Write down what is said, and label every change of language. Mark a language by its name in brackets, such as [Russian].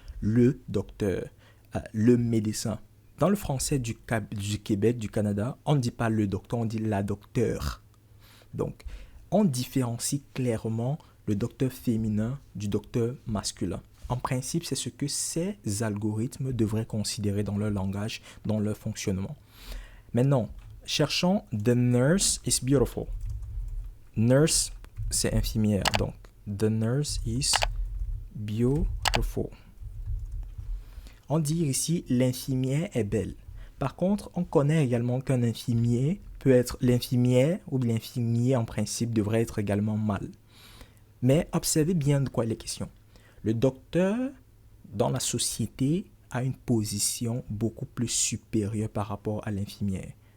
[French] Le docteur, le médecin. Dans le français du Québec, du Canada, on ne dit pas le docteur, on dit la docteure. Donc, on différencie clairement le docteur féminin du docteur masculin. En principe, c'est ce que ces algorithmes devraient considérer dans leur langage, dans leur fonctionnement. Maintenant, cherchons The nurse is beautiful. Nurse, c'est infirmière. [English] Donc, the nurse is beautiful. [French] On dit ici l'infirmière est belle. Par contre, on connaît également qu'un infirmier peut être l'infirmière ou l'infirmier en principe devrait être également mâle. Mais observez bien de quoi il est question. Le docteur dans la société a une position beaucoup plus supérieure par rapport à l'infirmière.